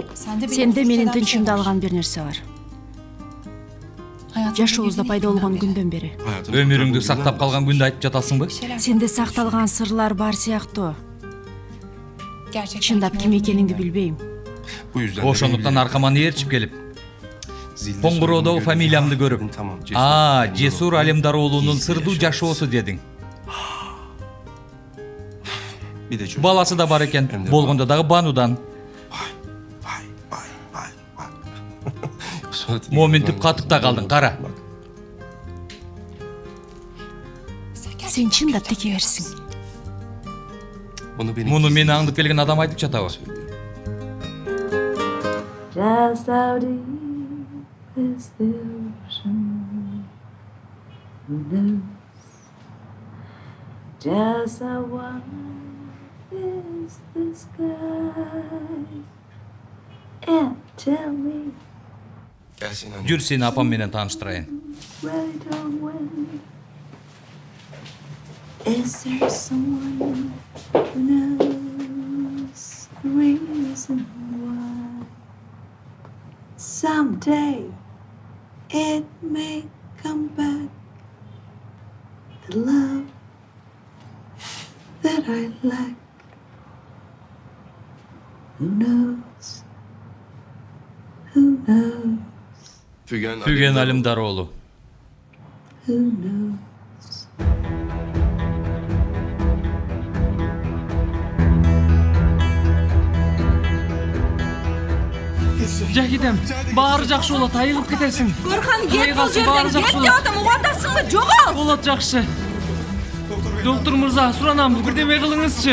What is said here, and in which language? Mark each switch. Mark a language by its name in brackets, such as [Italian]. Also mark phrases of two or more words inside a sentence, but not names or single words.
[Kyrgyz] Сенде менин тынчымды алган бир нерсе бар. Жашообузда пайда болгон күндөн бери. Өмүрүңдү сактап калган күндү айтып жатасыңбы? Сенде сакталган сырлар бар сыяктуу. Чындап ким экениңди билбейм. [Turkish] Bu yüzden [Kyrgyz] Ошондуктан аркама ээрчип келип, Коңгуроодогу фамилиямды көрүп, Жесур Алимдар уулунун сырдуу жашоосу дедиң. [Turkish] bir de çocuk. [Kyrgyz] Баласы да бар экен, болгондо дагы Банудан. Моминтип катып да калдың, кара. Сен чындап тeke берсиң. Муну мени аңдып келген адам айтып жатабы? [English] Just how deep is the ocean? Who knows? Just how wide is the sky? And tell me [Kyrgyz] Жүр сени апам менен тааныштырайын. [English] right or when? Is there someone who knows the reason why? Someday it may come back. The love that I lack. Who knows? Who knows? [Turkish] Fügen Alimdar oğlu. [English] Who knows? [Kyrgyz] Жакидем, баары жакшы болот, айыгып кетесиң. Горхан, кет бул Баары жерден, жакшы кет деп атам, угатасыңбы? Жогол! Болот жакшы. Доктор мырза, суранам, бирдеме кылыңызчы.